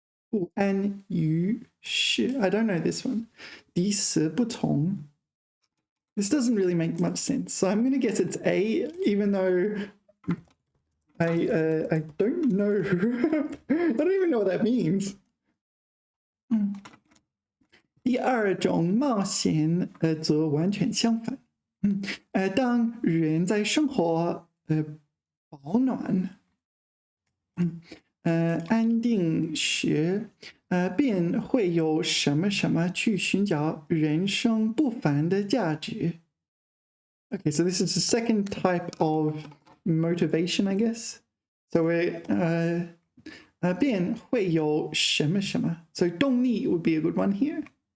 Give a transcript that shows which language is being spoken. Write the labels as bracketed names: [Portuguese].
[English] 不安于世.I don't know this one. 抵死不从. This doesn't really make much sense. So I'm going to guess it's A, even though I don't know. I don't even know what that means. [Chinese] 第二种冒险则完全相反。当人在生活保暖安定时便会有什么什么去寻找人生不凡的价值。 [English] Okay, so this is the second type of motivation, I guess. So we're [Chinese] 便会有什么什么. [English] So 动力 would be a good one here.